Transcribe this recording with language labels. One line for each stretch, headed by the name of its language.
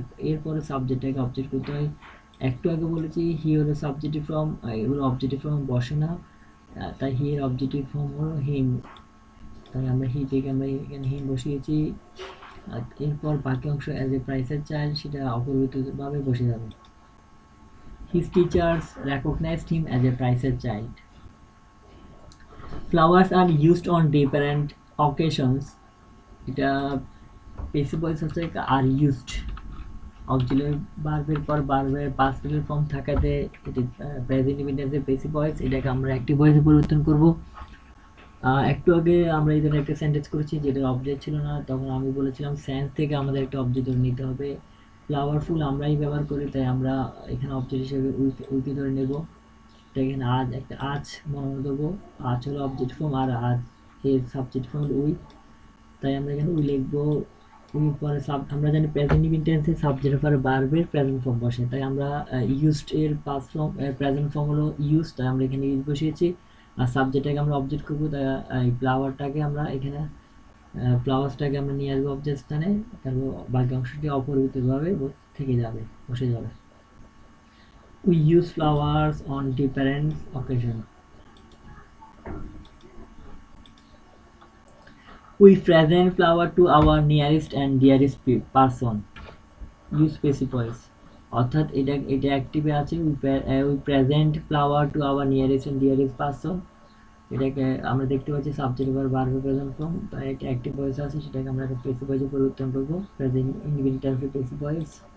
Bangla: এরপরে সাবজেক্টটাকে অবজেক্ট করতে হয়। একটু আগে বলেছি হি হলো সাবজেক্টিভ ফর্ম, এগুলো অবজেক্টিভ ফর্ম বসে না, তাই হি এর অবজেক্টিভ ফর্ম হলো হিম, তাই আমরা হি থেকে আমরা এখানে হিম বসিয়েছি। আর এরপর বাকি অংশ অ্যাজ এ প্রাইসের চাইল্ড সেটা অপরিবর্তিতভাবে বসে যাবে।
English: His teachers recognized him as a prized child. Flowers are used on different occasions.
Bangla: এটা পেসিভ ভয়েস হচ্ছে আর ইউজড, অক্সিলারি ভার্বের পর ভার্বের পাস্ট ফর্ম ফর্ম থাকাতে এটি প্রেজেন্ট ইনডিফিনিটের পেসিভ ভয়েস, এটাকে আমরা অ্যাক্টিভ ভয়েসে পরিবর্তন করব। একটু আগে আমরা এই ধরনের একটা সেন্টেন্স করেছি যেটা অবজেক্ট ছিল না, তখন আমি বলেছিলাম সেন্স থেকে আমাদের একটা অবজেক্ট নিতে হবে। ফ্লাওয়ারফুল আমরাই ব্যবহার করি, তাই আমরা এখানে অবজেক্ট হিসেবে উইকে ধরে নেব। তাই এখানে আজ একটা আজ মনে দেবো, আজ হলো অবজেক্ট ফর্ম আর আজ এর সাবজেক্ট ফর্ম উই, তাই আমরা এখানে উই লিখবো। উই পরে আমরা জানি প্রেজেন্ট ইনটেন্সে সাবজেক্টের পরে ভার্বের প্রেজেন্ট ফর্ম বসে, তাই আমরা ইউজড এর পাস্ট ফর্ম প্রেজেন্ট ফর্ম হলো ইউজ, তাই আমরা এখানে ইউজ বসিয়েছি। আর সাবজেক্টটাকে আমরা অবজেক্ট করবো, তাই এই ফ্লাওয়ারটাকে আমরা এখানে ফ্লাওয়ার্সটাকে আমরা নিয়ে আসবো অবজেক্ট স্থানে, তারপর বাকি অংশটি অপরিবর্তিতভাবে থেকে যাবে, বসে যাবে।
English: We use flowers on different occasions. We present flower to our nearest and dearest person. Use passive voice.
Bangla: অর্থাৎ এটা অ্যাক্টিভে আছে,
English: we present flower to our nearest and dearest person.
Bangla: এটাকে আমরা দেখতে পাচ্ছি সাবজেক্ট এবার ভার্ব প্রেজেন্ট ফর্ম, তাই একটা অ্যাক্টিভ ভয়েস আছে, সেটাকে আমরা একটা পেসিভ ভয়েসে পরিবর্তন করব, প্রেজেন্ট ইনডিফিনিট টেন্সে পেসিভ ভয়েস।